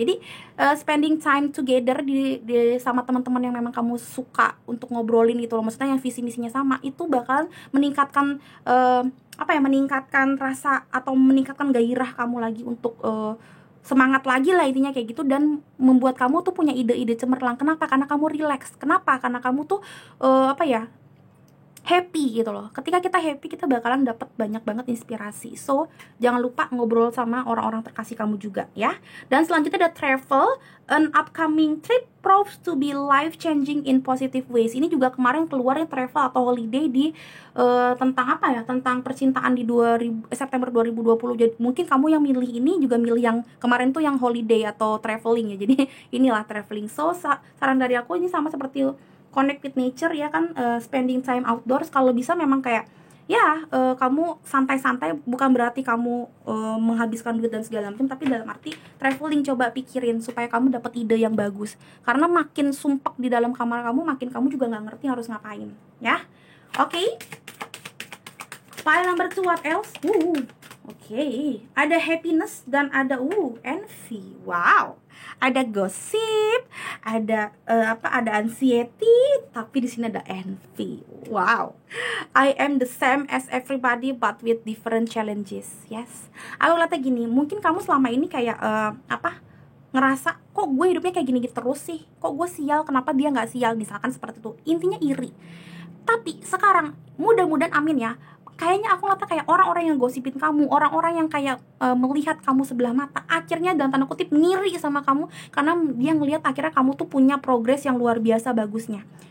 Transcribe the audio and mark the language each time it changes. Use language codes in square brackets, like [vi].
[id] Jadi [en] spending time together [id] di sama teman-teman yang memang kamu suka untuk ngobrolin gitu loh, maksudnya yang visi misinya sama, itu bakal meningkatkan meningkatkan rasa atau meningkatkan gairah kamu lagi untuk semangat lagi lah intinya kayak gitu, dan membuat kamu tuh punya ide-ide cemerlang. Kenapa? Karena kamu relax. Kenapa? Karena kamu tuh happy gitu loh. Ketika kita happy, kita bakalan dapat banyak banget inspirasi. So, jangan lupa ngobrol sama orang-orang terkasih kamu juga ya. Dan selanjutnya ada travel. [en] An upcoming trip proves to be life-changing in positive ways. [id] Ini juga kemarin keluarnya travel atau holiday di tentang percintaan di September 2020. Jadi mungkin kamu yang milih ini juga milih yang kemarin tuh yang holiday atau traveling ya. Jadi inilah traveling. So, saran dari aku ini sama seperti [en] connect with nature [id] ya kan, [en] spending time outdoors. [id] Kalau bisa memang kayak kamu santai-santai, bukan berarti kamu menghabiskan duit dan segala macam, tapi dalam arti traveling. Coba pikirin supaya kamu dapat ide yang bagus, karena makin sumpek di dalam kamar kamu, makin kamu juga nggak ngerti harus ngapain ya. [en] Oke. File number 2, what else? Oke. [id] Ada happiness dan ada envy. Wow. Ada gossip, ada ada anxiety, tapi di sini ada envy. Wow. [en] I am the same as everybody but with different challenges. Yes. [id] Aku lihatnya gini, mungkin kamu selama ini kayak ngerasa kok gue hidupnya kayak gini terus sih, kok gue sial, kenapa dia nggak sial, misalkan seperti itu. Intinya iri. Tapi sekarang mudah-mudahan, amin ya, kayaknya aku ngeliatnya kayak orang-orang yang gosipin kamu, orang-orang yang kayak melihat kamu sebelah mata, akhirnya dalam tanda kutip ngiri sama kamu, karena dia ngelihat akhirnya kamu tuh punya progres yang luar biasa bagusnya.